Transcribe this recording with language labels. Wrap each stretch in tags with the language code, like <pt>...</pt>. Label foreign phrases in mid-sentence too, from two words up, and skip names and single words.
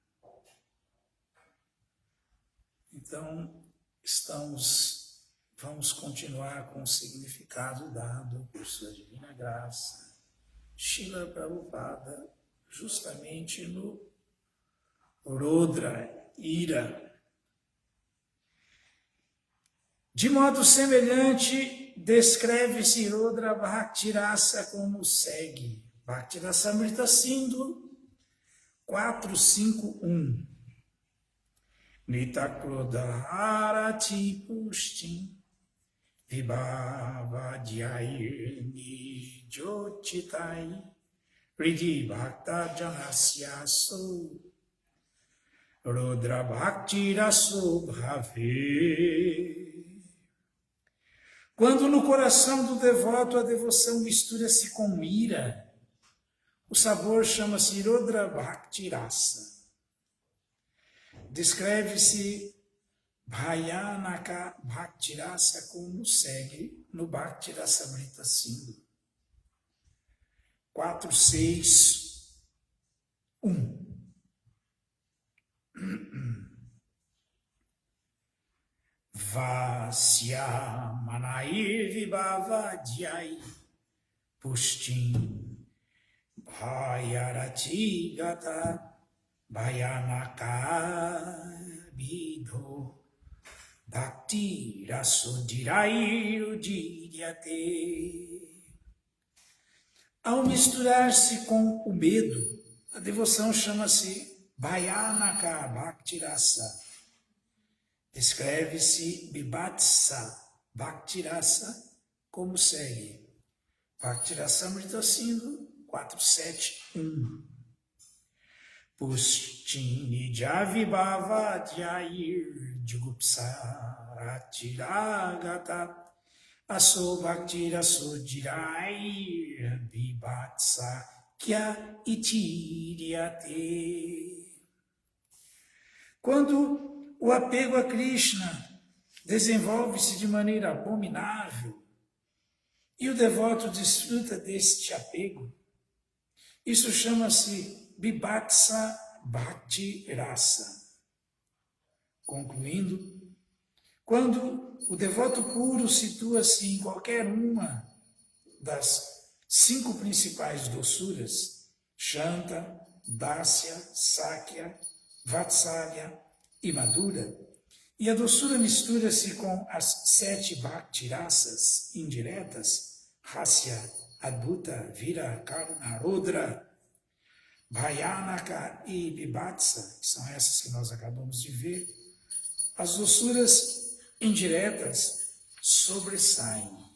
<pt>Então, vamos continuar com o significado dado por sua divina graça, Srila Prabhupada, justamente no Rudra, ira. De modo semelhante, descreve-se Rudra Bhakti Rasa como segue. Bhakti Rasamrita Sindhu 451.</pt> <sa>नीताक्रोधरति पुष्टिं विभावा द्यैर्नि जोचितै हृदि भक्त जनस्य सो रुद्र भक्ति रसो भवेत्.</sa> <pt>Quando no coração do devoto a devoção mistura-se com ira, o sabor chama-se Rudra Bhakti Rasa. Descreve-se Bhayanaka Bhakti Rasa como segue no Bhakti Rasamrita Sindhu 461.</pt> <sa>वक्ष्य माणैर् विभावा द्यै पुष्टिं भयरति गता भयानक अभिधो भक्ति रसो धीरैर् उदीर्यते.</sa> <pt>Ao misturar-se com o medo, a devoção chama-se Bhayanaka Bhakti Rasa. Descreve-se Bibhatsa Bhakti Rasa como segue. Bhakti Rasamrita Sindhu 471.</pt> <sa>पुष्टिं निजविभावा द्यैर् जुगुप्सारतिरागता असौ भक्ति रसोधीरैर् बीभत्सा ख्य इतीर्यते.</sa> <pt>Quando o apego a Krishna desenvolve-se de maneira abominável, e o devoto desfruta deste apego. Isso chama-se Vibhaksa Bhakti Rasa. Concluindo, quando o devoto puro situa-se em qualquer uma das 5 principais doçuras, Shanta, Dasya, Sakya, Vatsalya e Madhura, e a doçura mistura-se com as 7 Bhakti Rasas indiretas, Hasya, Adbhuta, Vira, Karuna, Rudra, Bhayanaka e Vibhatsa, que são essas que nós acabamos de ver, as doçuras indiretas sobressaem.</pt>